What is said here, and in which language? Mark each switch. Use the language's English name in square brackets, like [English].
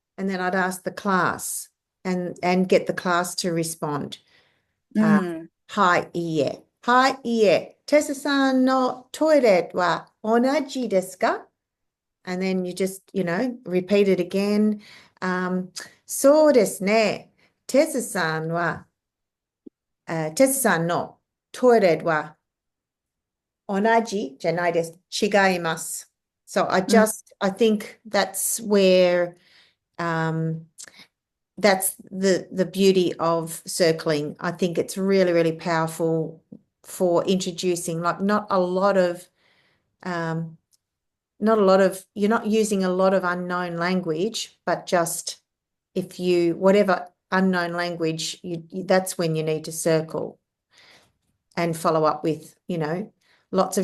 [English] And then I'd ask the class and get the class to respond. [Japanese] はい、いいえ。はい、いいえ。テスさんのトイレは同じですか? [English] And then you just, repeat it again. [Japanese] そうですね。テスさんは、テスさんのトイレは同じじゃないです。違います。 [English] So I think that's where, that's the beauty of circling. I think it's really, really powerful for introducing, like you're not using a lot of unknown language, but just whatever unknown language, that's when you need to circle and follow up with, lots of